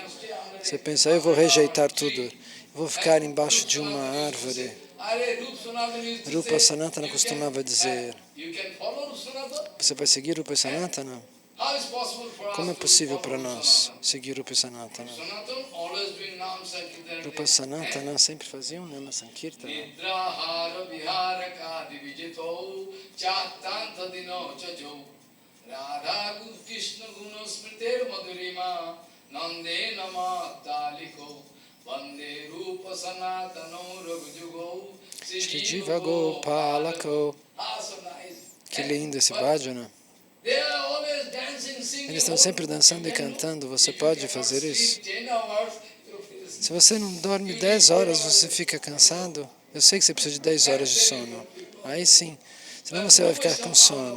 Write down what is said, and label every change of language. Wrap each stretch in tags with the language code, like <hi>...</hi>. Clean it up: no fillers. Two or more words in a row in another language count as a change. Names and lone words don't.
<pt>Você pensa, eu vou rejeitar tudo, vou ficar embaixo de uma árvore. Rupa Sanatana costumava dizer, você vai seguir Rupa Sanatana? Como é possível para nós seguir Rupa Sanatana? Rupa Sanatana sempre fazia um</pt> <sa>Nama Sankirtana. Radha Krishna Guna Smriter Madhurima Nande Nama Taliko Vande Rupa Sanatano Raghujugo Shri Jiva Gopalako.</sa> <pt>Que lindo esse bhajana. Eles estão sempre dançando e cantando. Você pode fazer isso? Se você não dorme 10 horas, você fica cansado. Eu sei que você precisa de 10 horas de sono. Aí sim, senão você vai ficar com sono.</pt>